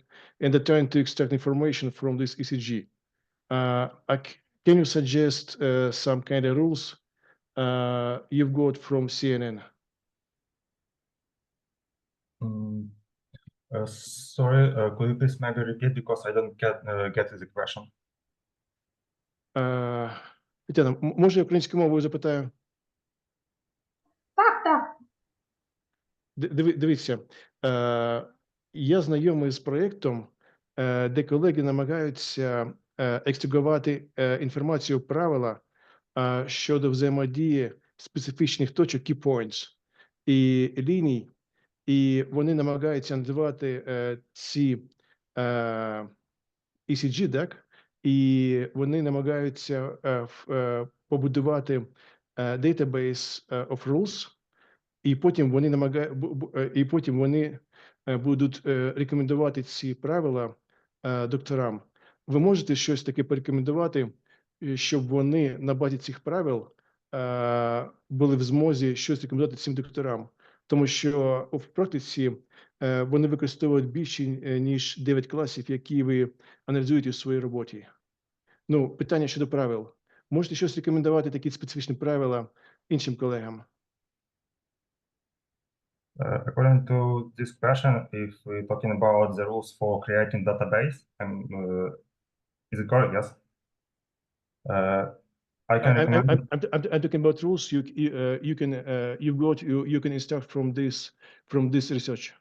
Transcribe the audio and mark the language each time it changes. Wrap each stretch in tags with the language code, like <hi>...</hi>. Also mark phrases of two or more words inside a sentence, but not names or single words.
<en>And they're trying to extract information from this ECG. Can you suggest some kind of rules you've got from CNN? Sorry, could you please maybe repeat, because I don't get the question.</en> <uk>Тетяна, може я українською мовою запитаю? Так. Дивіться, я знайомий з проєктом, де колеги намагаються екстрагувати інформацію правила щодо взаємодії специфічних точок,</uk> <en>key points,</en> <uk>і ліній, і вони намагаються називати ці ECG, так? І вони намагаються побудувати</uk> <en>database of rules,</en> <uk>і потім вони будуть рекомендувати ці правила докторам. Ви можете щось таке порекомендувати, щоб вони на базі цих правил були в змозі щось рекомендувати цим докторам? тому що в практиці вони використовують більше, ніж 9 класів, які ви аналізуєте у своїй роботі. Ну, питання щодо правил. Можете щось рекомендувати, такі специфічні правила іншим колегам?</uk> <en>According to this question, if we're talking about the rules for creating database, is it correct? Yes. I can recommend. I'm talking about rules. You can instruct from this research.</en>